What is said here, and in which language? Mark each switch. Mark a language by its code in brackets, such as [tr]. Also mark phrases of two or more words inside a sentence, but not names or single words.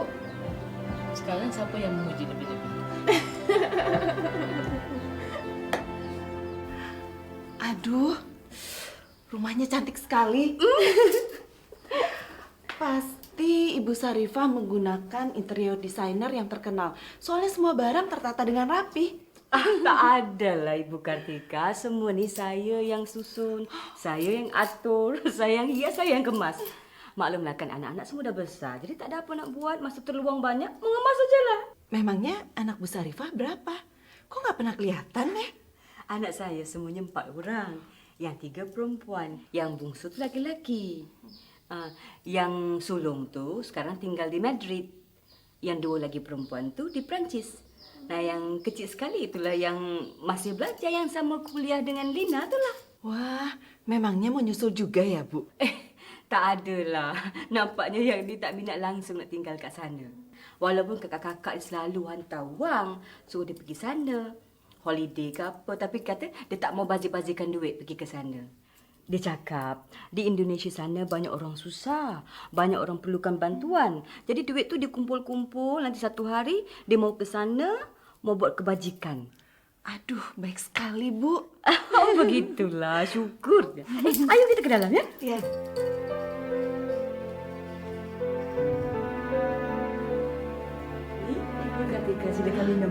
[ms] Sekarang siapa yang memuji lebih-lebih? [id] Aduh, rumahnya cantik sekali. Pasti Ibu Sarifah menggunakan [en] interior designer [id] yang terkenal. Soalnya semua barang tertata dengan rapi. [ms] Tak ada lah Ibu Kartika. Semua ni saya yang susun, saya yang atur, saya yang hias, saya yang kemas. Maklumlah kan anak-anak semua dah besar. Jadi tak ada apa nak buat. Masa terluang banyak, mengemas sajalah. [id] Memangnya anak Bu Sarifah berapa? Kok nggak pernah kelihatan, [ms] Anak saya semuanya 4 orang. Yang 3 perempuan. Yang bungsu tu laki-laki. Yang sulung tu sekarang tinggal di Madrid. Yang 2 lagi perempuan tu di Perancis. Nah, yang kecil sekali itulah yang masih belajar, yang sama kuliah dengan Lina itulah. [id] Wah, memangnya mau nyusul juga ya, Bu? [ms] Tak adalah. Nampaknya yang dia tak minat langsung nak tinggal kat sana. Walaupun kakak-kakak selalu hantar wang, suruh dia pergi sana. Holiday ke apa, tapi kata dia tak mau bazir-bazirkan duit pergi ke sana. Dia cakap, di Indonesia sana banyak orang susah, banyak orang perlukan bantuan. Jadi duit tu dia kumpul-kumpul, nanti satu hari dia mau ke sana, mau buat kebajikan. [id] Aduh, baik sekali, Bu. [ms] Oh, begitulah, syukur. Ayo kita ke dalam ya. Ya. Ibu Kartika silakan minum.